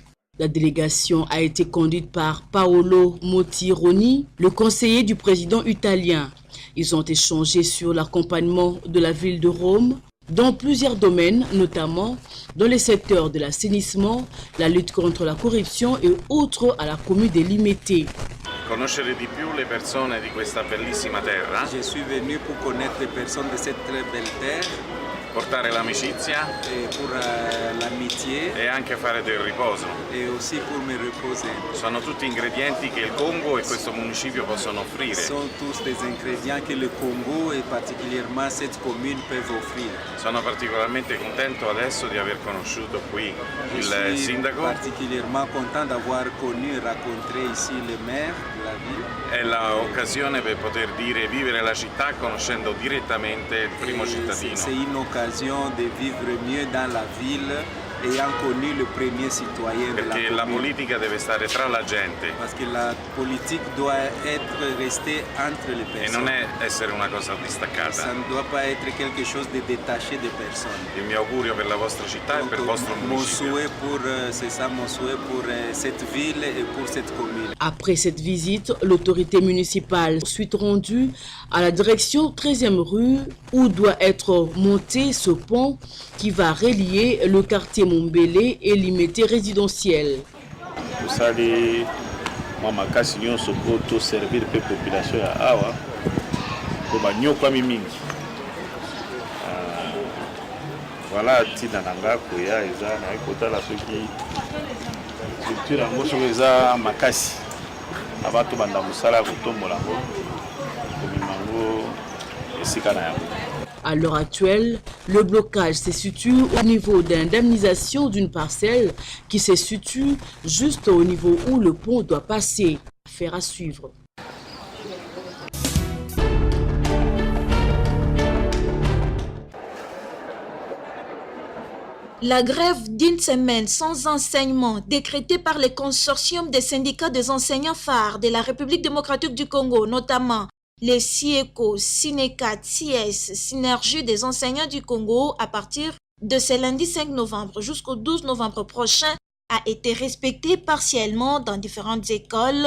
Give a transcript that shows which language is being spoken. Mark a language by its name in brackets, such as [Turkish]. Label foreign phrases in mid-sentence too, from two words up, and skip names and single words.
[French] La délégation a été conduite par Paolo Motironi, le conseiller du président italien. Ils ont échangé sur l'accompagnement de la ville de Rome dans plusieurs domaines, notamment dans les secteurs de l'assainissement, la lutte contre la corruption et autres à la commune de Limete. [Italian] Conoscere di più le persone di questa bellissima terra. [French] Je suis venu pour connaître les personnes de cette très belle terre. [Italian] Portare l'amicizia [French] pour l'amitié [Italian] e anche fare del riposo. [French] Et aussi pour me reposer. [Italian] Sono tutti ingredienti che il Congo e questo municipio possono offrire. [French] Sont tous des ingrédients que le Congo et particulièrement cette commune peuvent offrir. [Italian] Sono particolarmente contento adesso di aver conosciuto qui il sindaco. [French] Particulièrement content d'avoir connu et rencontré ici le maire de la ville. [Italian] È l'occasione per poter dire vivere la città conoscendo direttamente il primo cittadino. [French] C'est une occasion de vivre mieux dans la ville ayant connu le premier citoyen de la [Italian] Perché [French] commune. [Italian] la politica deve stare tra la gente. [French] Parce que la politique doit être restée entre les personnes. [Italian] E non è essere una cosa [French] Ça [Italian] distaccata. [French] ne doit pas être quelque chose de détaché des personnes. [Italian] Il mio augurio per la vostra città e per il vostro [French] Mon [Italian] municipio. [French] souhait pour, c'est ça mon souhait pour cette ville et pour cette commune. Après cette visite, l'autorité municipale suite rendue à la direction 13e rue où doit être monté ce pont qui va relier le quartier Mombele et Limete résidentiel. [Lingala] Tusali mama kasi nyonso po to servir pe population ya awa ko banyoka mingi. Voilà tina nanga ko ya eza na ekotala soki structure yango so eza makasi abato banda musala kotombola ngo kobimango esika na yango. [French] À l'heure actuelle, le blocage se situe au niveau d'indemnisation d'une parcelle qui se situe juste au niveau où le pont doit passer. Affaire à suivre. La grève d'une semaine sans enseignement décrétée par le consortium des syndicats des enseignants phares de la République démocratique du Congo, notamment les SIECO, SINECAT, SIES, Synergie des enseignants du Congo, à partir de ce lundi 5 novembre jusqu'au 12 novembre prochain, a été respectée partiellement dans différentes écoles.